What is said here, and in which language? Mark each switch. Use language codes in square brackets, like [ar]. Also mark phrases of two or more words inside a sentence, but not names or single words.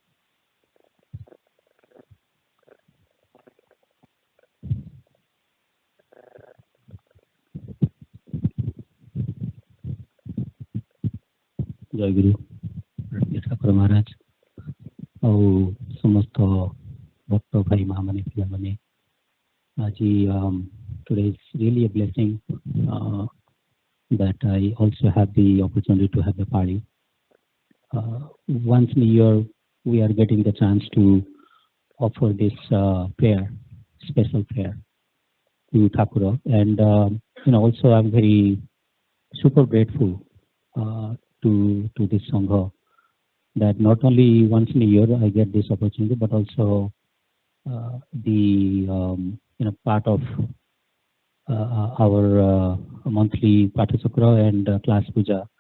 [or] ଜୟ ଗୁରୁ ଠାକୁର ମହାରାଜ ଆଉ ସମସ୍ତ ଭକ୍ତ ଭାଇ ମା ମାନେ ପିଲାମାନେ, ଆଜି [en] today is really a blessing that I also have the opportunity to have a party. Once in a year we are getting the chance to offer this prayer, special prayer to Thakura, and also I'm very super grateful to this Sangha, that not only once in a year I get this opportunity, but also the part of our monthly Pathasakra and class Puja.